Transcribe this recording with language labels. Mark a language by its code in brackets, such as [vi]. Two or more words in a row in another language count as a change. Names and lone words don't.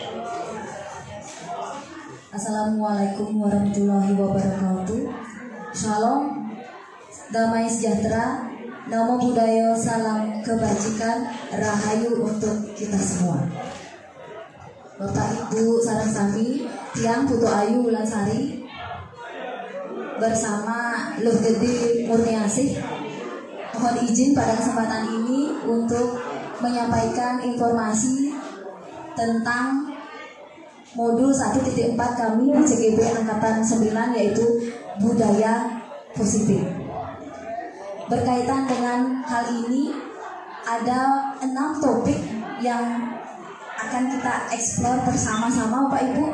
[ar] السلام عليكم ورحمة الله وبركاته. [id] Shalom, damai sejahtera, [pi] namo buddhaya, [id] salam kebajikan, rahayu untuk kita semua. Bapak Ibu [ban] sareng sami tiang [id] Putu Ayu Wulansari bersama Luh Gede Murniasih mohon izin pada kesempatan ini untuk menyampaikan informasi tentang modul 1.4 kami di CGP Angkatan 9, yaitu budaya positif. Berkaitan dengan hal ini ada 6 topik yang akan kita eksplor bersama-sama Bapak Ibu.